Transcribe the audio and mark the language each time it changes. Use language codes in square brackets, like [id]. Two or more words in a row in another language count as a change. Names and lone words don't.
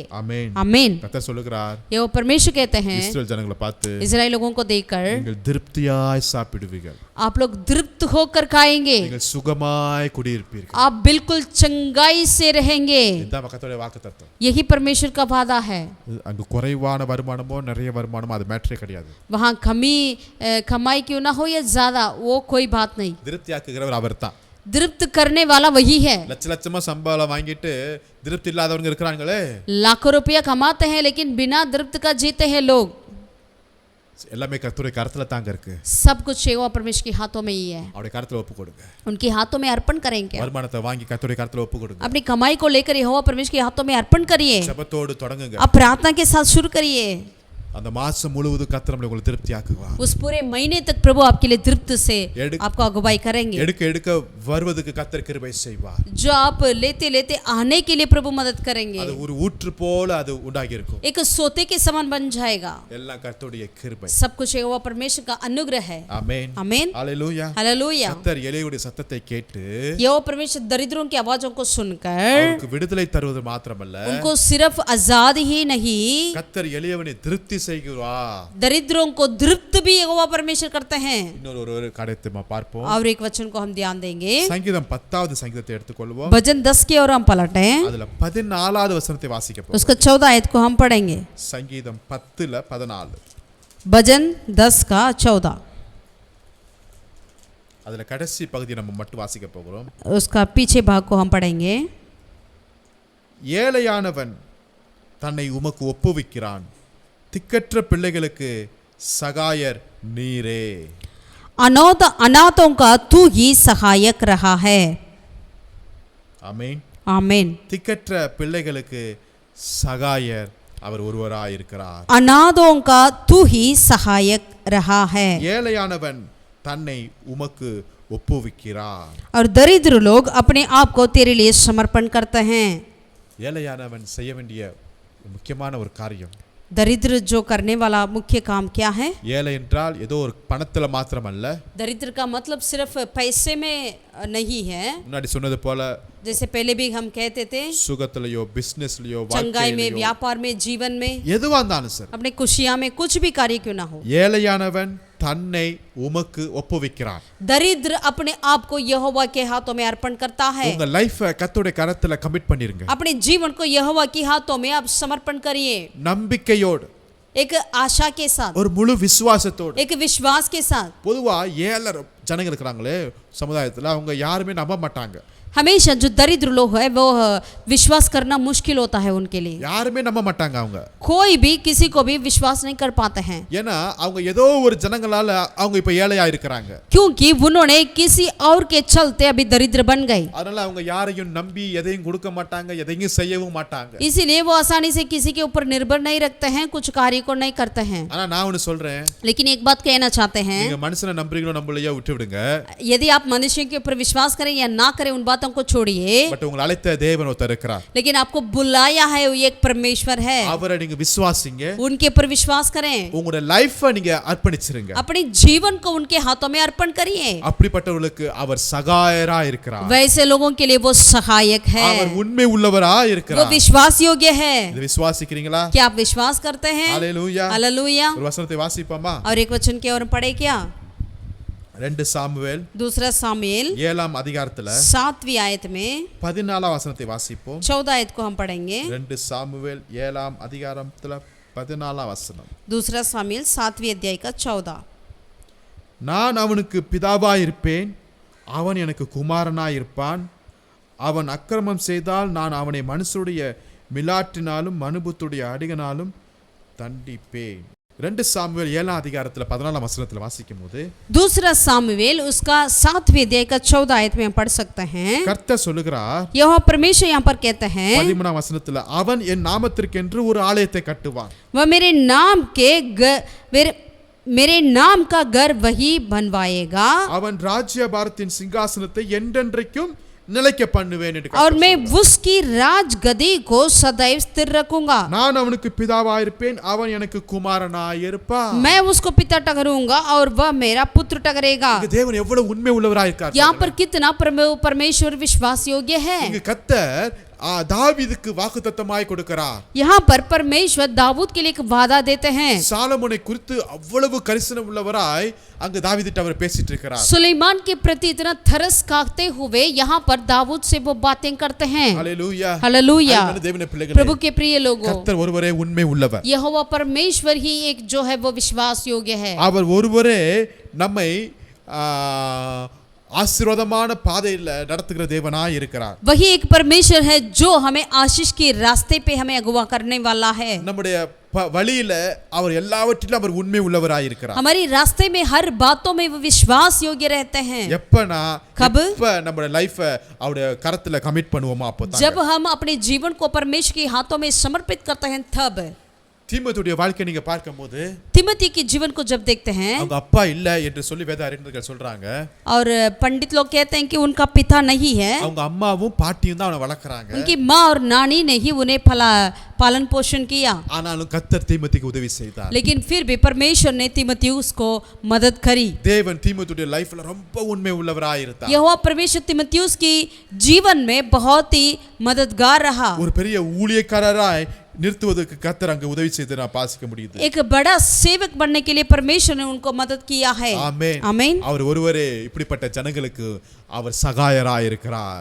[ta] ஆமென். [hi] आमीन। [ta] கர்த்தர் சொல்லுகிறார், [hi] यहोवा परमेश्वर कहते हैं [ta] இஸ்ரவேல் ஜனங்களை பார்த்து, [hi] इस्राएल लोगों को देखकर [ta] நீங்கள் திருப்தியாய் சாப்பிடுவீர்கள், [hi] आप लोग तृप्त होकर खाएंगे, [ta] நீங்கள் சுகமாய் குடியிருப்பீர்கள். [hi] आप बिल्कुल चंगाई से रहेंगे। [ta] இதுதான் கர்த்தருடைய வாக்குத்தத்தம். [hi] यही परमेश्वर का वादा है। [ta] அங்க குறைவான வருமானமோ நிறைய வருமானமோ அது மேட்டரே கிடையாது. [hi] वहाँ कमाई क्यों ना हो या ज्यादा, वो कोई बात नहीं। [ta] திருப்தியாக்குகிறவர் அவர்தான். [hi] तृप्त करने वाला वही है। [ta] லட்ச லட்சமா சம்பளம் வாங்கிட்டு திருப்தி இல்லாதவங்க இருக்கிறாங்களே, [hi] लाखों रुपया कमाते हैं लेकिन बिना तृप्त का जीते हैं लोग। [ta] எல்லாமே கர்த்தருடைய கரத்துல தாங்க இருக்கு. [hi] सब कुछ यहोवा परमेश्वर के हाथों में ही है। [ta] அவருடைய கரத்துல ஒப்பு கொடுங்க. [hi] उनके हाथों में अर्पण करेंगे। [ta] வருமானத்தை வாங்கி கர்த்தருடைய கரத்துல ஒப்பு கொடுங்க. [hi] अपनी कमाई को लेकर यहोवा परमेश्वर के हाथों में अर्पण करिए। [ta] ஜெபத்தோடு தொடங்குங்க. [hi] आप प्रार्थना के साथ शुरू करिए। [ta] அந்த மாசம் முழுவதும் கர்த்தர் நம்மளை உங்களை திருப்தியாக்குவார். [hi] उस पूरे महीने तक प्रभु आपके लिए तृप्त से आपको अगुवाई करेंगे। [ta] எடுக்க எடுக்க வருவதற்கு கர்த்தர் கிருபை செய்வார். [hi] जो आप लेते लेते आने के लिए प्रभु मदद करेंगे। [ta] அது ஒரு ஊற்று போல அது உண்டாகி இருக்கும். [hi] एक सोते के समान बन जाएगा। [ta] எல்லாம் கர்த்தருடைய கிருபை. [hi] सब कुछ यहोवा परमेश्वर का अनुग्रह है। [ta] ஆமென். [hi] आमीन। [ta] ஹalleluya. [hi] हालेलुया। [ta] கர்த்தர் எலியாவுடைய சத்தத்தை கேட்டு [hi] यहोवा परमेश्वर दरिद्रों की आवाजों को सुनकर [ta] அவருக்கு விடுதலை தருவது மாத்திரமல்ல, [hi] उनको सिर्फ आजाद ही नहीं, [ta] கர்த்தர் எலியாவை திருப்தி செய்கிறார். [hi] दरिद्रों को तृप्त भी यहोवा परमेश्वर करते हैं। [ta] இன்னொரு ஒரு காரியத்தை நம்ம பார்ப்போம். [hi] और एक वचन को हम ध्यान देंगे। [ta] சங்கீதம் 10வது சங்கீதத்தை எடுத்துக்கொள்வோம். [hi] भजन 10 की ओर हम पलटें, [ta] அதுல 14வது வசனத்தை வாசிக்க போறோம். [hi] उसका 14 आयत को हम पढ़ेंगे। [ta] சங்கீதம் 10ல 14. [hi] भजन 10 का 14, [ta] அதுல கடைசி பகுதியை நம்ம மட்டும் வாசிக்க போகிறோம். [hi] उसका पीछे भाग को हम पढ़ेंगे। [ta] ஏழையானவன் தன்னை உமக்கு ஒப்புவிக்கிறான், திக்கற்ற பிள்ளைகளுக்கு சகாயர் நீரே. [hi] अनाथों का तू ही सहायक रहा है। [ta] ஆமென். [hi] आमीन। [ta] திக்கற்ற பிள்ளைகளுக்கு சகாயர் அவர் ஒருவராய் இருக்கிறார். [hi] अनाथों का तू ही सहायक रहा है। [ta] ஏழையானவன் தன்னை உமக்கு ஒப்புவிக்கிறார். [hi] और दरिद्र लोग अपने आप को तेरे लिए समर्पण करते हैं। [ta] ஏழையானவன் செய்ய வேண்டிய முக்கியமான ஒரு காரியம், [hi] दरिद्र जो करने वाला मुख्य काम क्या है? [ta] ஏழை என்றால் ஏதோ ஒரு பணத்துல மாத்திரமல்ல, [hi] दरिद्र का मतलब सिर्फ पैसे में नहीं है। [ta] முன்னாடி சொன்னது போல [hi] जैसे पहले भी हम कहते थे, [ta] சுகத்திலயோ பிசினஸ்லயோ [hi] चंगाई में, [ta] வாழ்க்கையிலோ [hi] व्यापार में, जीवन में, [ta] எதுவா இருந்தாலும் சரி, [hi] अपने खुशियां में, कुछ भी कार्य क्यों ना हो, [ta] ஏழையானவன் தன்னை உமக்கு ஒப்புவிக்கிறான். [hi] दरिद्र अपने आप को यहोवा के हाथों में अर्पण करता है। [ta] உங்க லைஃபை கர்த்தருடைய கரத்துல கமிட் பண்ணிருங்க. [hi] अपने जीवन को यहोवा के हाथों में आप समर्पण करिए, [ta] நம்பிக்கையோடு, [hi] एक आशा के साथ, [ta] ஒரு முழு விசுவாசத்தோடு. [hi] एक विश्वास के साथ। [ta] பொதுவா ஏழை ஜனங்க இருக்கிறாங்களே சமுதாயத்துல, அவங்க யாருமே நம்ப மாட்டாங்க. [hi] हमेशा जो दरिद्र लोग है वो विश्वास करना मुश्किल होता है उनके लिए। [ta] யாருமே நம்ப மாட்டாங்க அவங்க. [hi] कोई भी किसी को भी विश्वास नहीं कर पाते हैं, [ta] ஏன்னா அவங்க ஏதோ ஒரு ஜனங்களால அவங்க இப்ப ஏழையா இருக்கிறாங்க. [hi] क्योंकि उन्होंने किसी और के चलते अभी दरिद्र बन गए। [ta] அதனால அவங்க யாரையும் நம்பி எதையும் கொடுக்க மாட்டாங்க, எதையும் செய்யவும் மாட்டாங்க. [hi] इसीलिए वो आसानी से किसी के ऊपर निर्भर नहीं रखते हैं, कुछ कार्य को नहीं करते हैं। [ta] ஆனா நான் ஒன்னு சொல்றேன், [hi] लेकिन एक बात कहना चाहते हैं, [ta] நீங்க மனுஷனை நம்புறீங்களோ நம்பலையோ விட்டு விடுங்க. [hi] यदि आप मनुष्य के ऊपर विश्वास करें या ना करें उन बातों को छोड़िए, [ta] பட் உங்களை அழைத்த தேவன் ஒருத்தர் இருக்கிறார். [hi] लेकिन आपको बुलाया है वो एक परमेश्वर है, [ta] அவரை நீங்க விசுவாசிங்க. [hi] उनके ऊपर विश्वास करें, [ta] உங்களோட லைஃபை நீங்க அர்ப்பணிச்சிருங்க. [hi] अपने जीवन को उनके हाथों में अर्पण करिए। [ta] அப்படிப்பட்டவர்களுக்கு அவர் சகாயரா இருக்கிறார். [hi] वैसे लोगों के लिए वो सहायक है, [ta] அவர் உண்மை உள்ளவரா [hi] वो [ta] இருக்கிறார். [hi] विश्वास योग्य है। [ta] இதை விசுவாசிக்கிறீங்களா? [hi] क्या आप विश्वास करते हैं? [ta] ஹalleluya. [hi] हालेलुया। [ta] ஒரு வசனத்தை வாசிப்போமா? [hi] और एक वचन के और पढ़े क्या? [ta] 2 சாமுவேல் [hi] दूसरा सामुएल [ta] 7ஆம் அதிகாரத்துல [hi] 7वीं आयत में [ta] 14ஆம் வசனத்தை வாசிப்போம். [hi] 14 आयत को हम पढ़ेंगे। [ta] 2 சாமுவேல் 7ஆம் அதிகாரத்துல 14ஆம் வசனம். [hi] दूसरा सामुएल 7वीं अध्याय का 14। [ta] நான் அவனுக்கு பிதாவாயிருப்பேன், அவன் எனக்கு குமாரனாயிருப்பான். அவன் அக்கிரமம் செய்தால் நான் அவனை மனுஷருடைய மிலாற்றினாலும் மனுபுத்துடைய அடிகனாலும் தண்டிப்பேன். 2 சாமுவேல் 7 அதிகாரத்துல 14 வசனத்துல வாசிக்கும்போது [hi] दूसरा सामुएल उसका 7वें अध्याय का 14 आयत में हम पढ़ सकते हैं। [ta] கர்த்தர் சொல்லுகிறார் [hi] यहोवा परमेश्वर यहाँ पर कहते हैं [ta] 13 வசனத்துல அவன் என் நாமத்திற்கென்று ஒரு ஆலயத்தை கட்டுவான் [hi] वह मेरे नाम का घर वही बनवाएगा [ta] அவன் ராஜ்யபாரத்தின் சிங்காசனத்தை என்றென்றைக்கும் நிலைக்க பண்ணுவேன் என்று [hi] और मैं उसकी राज गद्दी को सदैव स्थिर रखूंगा। [ta] நான் அவனுக்கு பிதாவாயிருப்பேன் அவன் எனக்கு குமாரனாயிருப்பான்। [hi] मैं उसको पिता ठहराऊंगा और वह मेरा पुत्र ठहरेगा। [ta] இங்க தேவன் எவ்வளவு உண்மை உள்ளவராய் இருக்கார்। [hi] यहाँ पर कितना परमेश्वर विश्वास योग्य है। [ta] இங்க கர்த்தர் தாவீதுக்கு வாக்குத்தத்தமாய் கொடுக்கிறார்। [hi] यहाँ पर परमेश्वर दाऊद के लिए एक वादा देते हैं। [ta] சாலமோனை குறித்து அவ்வளவு கரிசனம் உள்ளவராய் அங்க தாவீதுட்ட அவர் பேசிட்டு இருக்கிறார்। [hi] सुलेमान के प्रति इतना थरस खाते हुए यहाँ पर दाऊद से वो बातें करते हैं। हालेलुया हालेलुया। [ta] தேவனுடைய பிள்ளைகளே, [hi] प्रभु के प्रिय लोगों, [ta] கர்த்தர் ஒருவரே உண்மை உள்ளவர்। [hi] यहोवा परमेश्वर ही एक जो है वो विश्वास योग्य है। [ta] அவர் ஒருவரே நம்மை ஆசீர்வாதமான பாதையில நடத்துகிற தேவனாய் இருக்கிறார்। [hi] वही एक परमेश्वर है जो हमें आशीष के रास्ते पे हमें अगुवा करने वाला है। [ta] நம்முடைய வழியில அவர் எல்லாவற்றிலும் அவர் உண்மை உள்ளவராய் இருக்கிறார்। [hi] हमारी रास्ते में हर बातों में वो विश्वास योग्य रहते हैं। [ta] எப்பனா [hi] कब [ta] நம்முடைய லைஃப அவருடைய கரத்துல கமிட் பண்ணுவோமா அப்பதான்। [hi] जब हम अपने जीवन को परमेश्वर के हाथों में समर्पित करते हैं तब। [ta] தீமோத்தேயுடைய வாழ்க்கை நீங்க பார்க்கும்போது [hi] तिमोथी के जीवन को जब देखते हैं, [ta] அவங்க அப்பா இல்ல என்று சொல்லி வேத அறிஞர்கள் சொல்றாங்க। [hi] और पंडित लोग कहते हैं कि उनका पिता नहीं है, [ta] அவங்க அம்மாவும் பாட்டியும் தான் அவனை வளர்க்கறாங்க। [hi] उनकी माँ और नानी ने ही उन्हें पालन पोषण किया। [ta] ஆனாலும் கர்த்தர் தீமோத்தேயுக்கு உதவி செய்தார்। [hi] लेकिन फिर भी परमेश्वर ने तीमुथियुस को मदद करी। [ta] தேவன் தீமோத்தேயுடைய லைஃப்ல ரொம்ப உண்மை உள்ளவராய் இருந்தார்। [hi] यहोवा परमेश्वर तीमुथियुस की जीवन में बहुत ही मददगार रहा। [ta] ஒரு பெரிய ஊழியக்காரராய் நிறுத்துவதற்கு கர்த்தர் அங்க உதவி செய்து நான் பாசிக்க முடியுது। [hi] एक बड़ा सेवक बनने के लिए परमेश्वर ने उनको मदद किया है। [ta] ஆமென் [hi] आमीन। [ta] அவர் ஒருவரே இப்படிப்பட்ட ஜனங்களுக்கு அவர் சகாயராய் இருக்கிறார்।